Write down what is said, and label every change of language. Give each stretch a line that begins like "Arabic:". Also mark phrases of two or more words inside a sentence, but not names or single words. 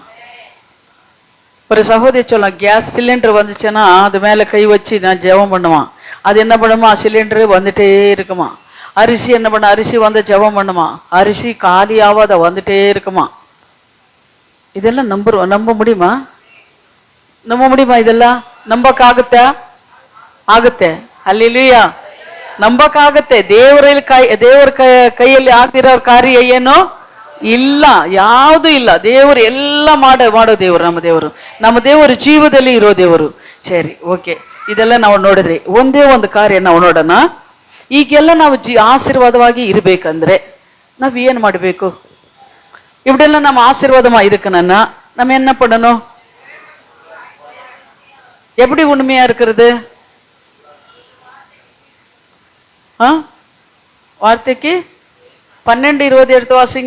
Tamil: ஒரு சகோதரி சொல்லலாம், கேஸ் சிலிண்டர் வந்துச்சுன்னா அது மேல கை வச்சு நான் ஜெபம் பண்ணுவான். அது என்ன பண்ணுமா? சிலிண்டரு வந்துட்டே இருக்குமா. அரிசி என்ன பண்ண? அரிசி வந்து ஜெபம் பண்ணுமா. அரிசி காலியாவாத வந்துட்டே இருக்குமா. இதெல்லாம் நம்ப முடியுமா? நம்ப முடியுமா?
Kannada: இதெல்லாம் ನಂಬಕ್ಕಾಗುತ್ತೆ? ಆಗುತ್ತೆ. அல்லேலூயா. ನಂಬಕ್ಕಾಗುತ್ತೆ. ದೇವರ ಕೈಯಲ್ಲಿ ಆಗ್ತಿರೋ ಕಾರ್ಯ ಏನು ಇಲ್ಲ, ಯಾವುದು ಇಲ್ಲ. ದೇವರು ಎಲ್ಲ ಮಾಡೋ ದೇವರು ನಮ್ಮ ದೇವರು ಜೀವದಲ್ಲಿ ಇರೋ ದೇವರು. ಸರಿ, ಓಕೆ. ಇದೆಲ್ಲ ನಾವು ನೋಡಿದ್ರಿ. ಒಂದೇ ಒಂದು ಕಾರ್ಯ ನಾವು ನೋಡೋಣ. ಈಗೆಲ್ಲ ನಾವು ಆಶೀರ್ವಾದವಾಗಿ ಇರಬೇಕಂದ್ರೆ ನಾವು ಏನು ಮಾಡಬೇಕು?
Tamil: இப்படியெல்லாம் நம்ம ஆசீர்வாதமா இருக்கணும்னா நம்ம என்ன பண்ணணும்? எப்படி உண்மையா இருக்கிறது? வார்த்தைக்கு 12:20 எடுத்து வாசிங்க.